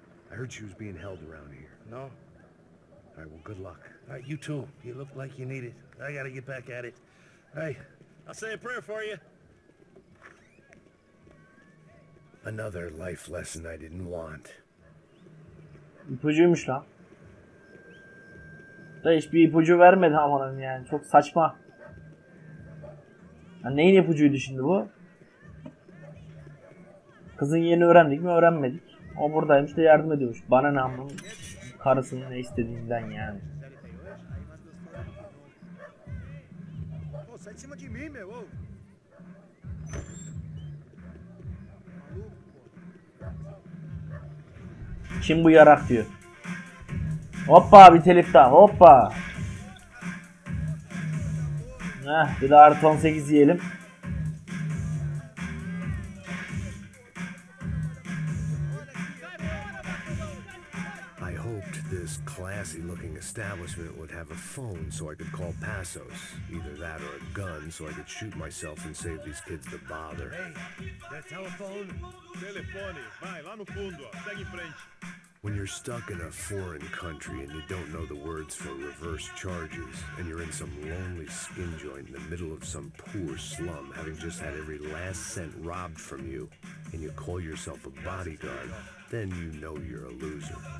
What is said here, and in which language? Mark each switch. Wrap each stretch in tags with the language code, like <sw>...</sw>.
<en>I heard she was being held around here. No? All right, well, good luck. All right, you too. You look like you need it. I gotta get back at it. Hey, I'll say a prayer for you. Another life lesson I didn't want.</en> <tr>İpucuymuş lan. Da hiçbir ipucu vermedi amanın yani. Çok saçma. Ya neyin ipucuydu şimdi bu? Kızın yerini öğrendik mi? Öğrenmedik. O buradaymış da yardım ediyormuş. Bana ne anlamı? Karısının ne istediğinden yani. Kim bu yarak diyor. Hoppa bir telif daha hoppa. Bir de artı 18 yiyelim.</tr> <en>I hoped this classy-looking establishment would have a phone so I could call Passos. Either that or a gun so I could shoot myself and save these kids the bother. Hey, that telephone?</en> <pt>Telefone, vai lá no fundo, ó. Segue em frente.</pt> <en>When you're stuck in a foreign country and you don't know the words for reverse charges, and you're in some lonely skin joint in the middle of some poor slum, having just had every last cent robbed from you, and you call yourself a bodyguard, then you know you're a loser.</en>